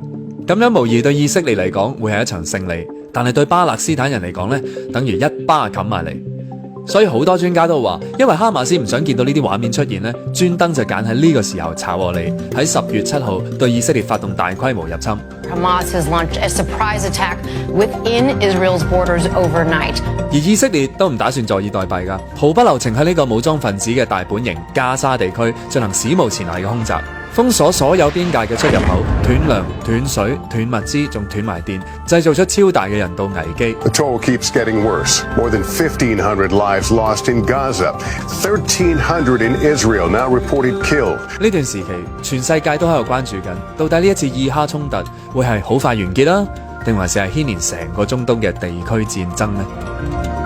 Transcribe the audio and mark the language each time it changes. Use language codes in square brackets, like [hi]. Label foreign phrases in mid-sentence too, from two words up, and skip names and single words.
[yue] 咁樣無疑對以色列嚟講會係一場勝利，但係對巴勒斯坦人嚟講呢，等於一巴冚埋嚟。所以好多專家都話，因為哈馬斯唔想見到呢啲畫面出現呢，專登就揀喺呢個時候炒我哋，喺10月7號對以色列發動大規模入侵。 [en] Hamas has launched a surprise attack within Israel's borders overnight. [yue] 而以色列都唔打算坐以待斃㗎，毫不留情喺呢個武裝分子嘅大本營加沙地區進行史無前例嘅空襲，封鎖所有邊界嘅出入口，斷糧、斷水、斷物資，仲斷埋電，製造出超大嘅人道危機。 [en] The toll keeps getting worse. More than 1,500 lives lost in Gaza, 1,300 in Israel now reported killed. [yue] 呢段時期，全世界都喺度關注緊，到底呢一次以哈衝突會係好快完結啦，定還是係牽連成個中東嘅地區戰爭呢？